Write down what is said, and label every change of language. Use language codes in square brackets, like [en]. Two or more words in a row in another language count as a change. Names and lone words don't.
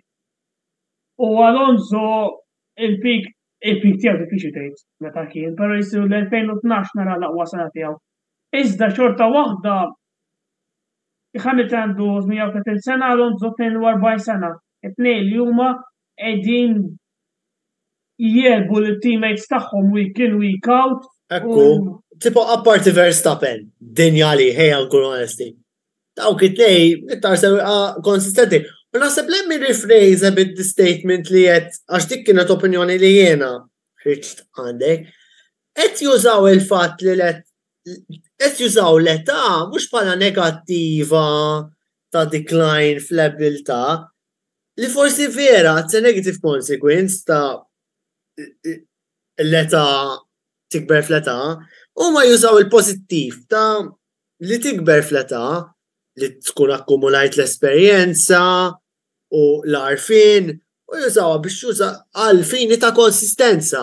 [mt] U Alonso il-pik tiegħu diffiċli tgħid meta kien, però jisu l-2012 nara l-aqwa sena tiegħu. Iżda xorta waħda Hamilton għandu 130 sena, Alonso 42 sena. It-tnejn li huma qegħdin jierbu l-teammates tagħhom [en] week in week out. [mt] Ekku, tipo apparti Verstappen, dinjali, ħejja nkun onesti. Dawk it-tnej, ittar sewwieqa konsistenti. U naħseb [en] lemmi rephrase [mt] bid-statement li qed għax dik kienet opinjoni li jiena ħriġt għandek. Qed jużaw il-fatt li qed jużaw l-età mhux bħala negattiva ta' decline fl-abilità li forsi vera [en] it's a negative consequence [mt] ta' l-età tikber fl-età u ma jużaw il-pożittiv ta' li tikber fl-età li tkun akkumulajt l-esperjenza u l-arfin u jużawha biex juża għal fini ta' konsistenza.